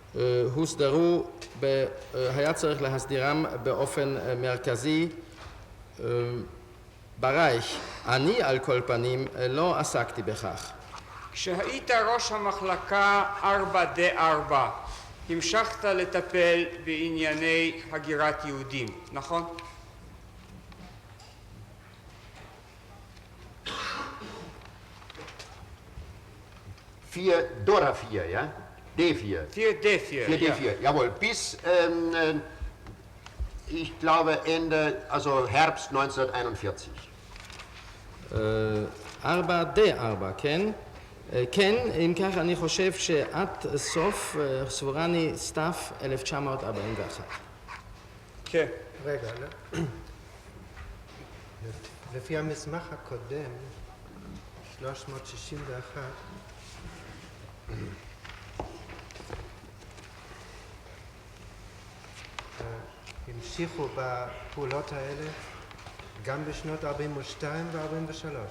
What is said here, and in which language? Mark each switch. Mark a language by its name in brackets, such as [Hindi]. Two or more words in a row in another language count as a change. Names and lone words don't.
[Hebrew] הוסדרו, היה צריך להסדירם באופן מרכזי ברייך, אני על כל פנים לא עסקתי בכך. כשהיית ראש המחלקה 4D4, המשכת לטפל בענייני הגירת יהודים, נכון? [German] Dora 4, ja? D4. 4D4. 4D4, jawohl. Bis, ich glaube, also Herbst 1941. [Hebrew] 4D4, כן? כן, אם כך אני חושב שעד סוף סבורני סתיו 1941. כן. רגע, לפי המסמך הקודם, 361, המשיכו בפעולות האלה גם בשנות 42 ו-43.